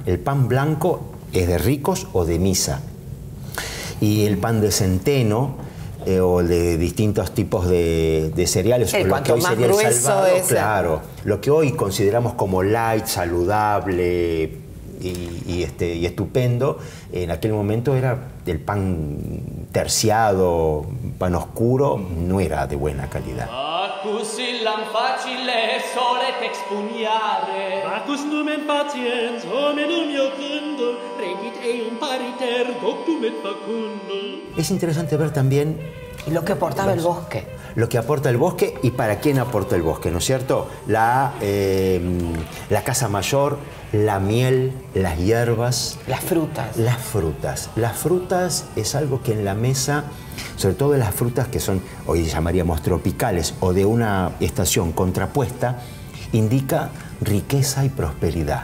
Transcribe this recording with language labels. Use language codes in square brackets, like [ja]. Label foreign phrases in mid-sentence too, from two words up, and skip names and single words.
[es] El pan blanco es de ricos o de misa. Y el pan de centeno o de distintos tipos de cereales, o lo que hoy sería el salvado, claro, lo que hoy consideramos como light, saludable y estupendo, en aquel momento era el pan terciado, pan oscuro, no era de buena calidad. [la] Bacchus illam facile solet expugnare. Bacchus numen patiens hominum iucundo, regit eum pariter doctum et facundo. [es] Es interesante ver también lo que aportaba el bosque. Lo que aporta el bosque y para quién aporta el bosque, ¿no es cierto? La caza mayor, la miel, las hierbas. Las frutas. Las frutas. Las frutas es algo que en la mesa, sobre todo las frutas que son, hoy llamaríamos tropicales o de una estación contrapuesta, indica riqueza y prosperidad.